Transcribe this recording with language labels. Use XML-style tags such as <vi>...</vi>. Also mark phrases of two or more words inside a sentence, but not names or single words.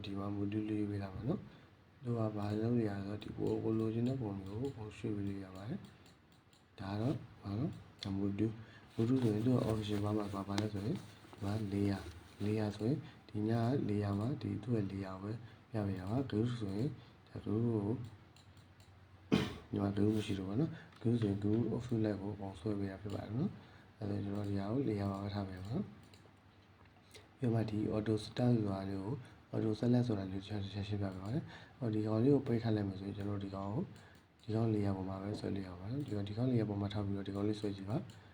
<my>ဒီမှာ module လေးပေးလာပါနော်တို့ကဘာလုပ်နေရလဲဆိုတော့ဒီကိုလိုချင်တဲ့ပုံမျိုးကိုရွှေ့ပေးလို့ရပါတယ်ဒါတော့ဘာလို့ဒါ module ဆိုရင်သူက option ဘာမှပါလဲဆိုရင်ဒီမှာ layer ဆိုရင်ဒီည layer မှာဒီသူ့ရဲ့ layer ပဲပြပေးရပါ group ဆိုရင်ဒါ group ကိုဒီမှာ group မရှိတော့ဘူးနော် group ဆိုရင်</my> <en>group of select</en> <my>ကိုပုံဆွဲပေးရဖြစ်ပါတယ်နော်အဲဒါကျွန်တော်ဒီဟာကို layer မှာပဲထားပေးပါနော်ပြီးမှဒီ</my> <en>auto start</en> <my>ဆိုတာလေးကို</my> <en>auto select</en> <my>ဆိုတာလေးကိုချက်ရှင်းပြပေးပါမယ်ဟောဒီကောင်လေးကိုပိတ်ထားလိုက်မယ်ဆိုရင်ကျွန်တော်ဒီကောင် layer ပေါ်မှာပဲဆွဲလို့ရပါမယ်ဒီကောင် layer ပေါ်မှာထားပြီးတော့ဒီကောင်လေးဆွဲကြည့်ပါ</my>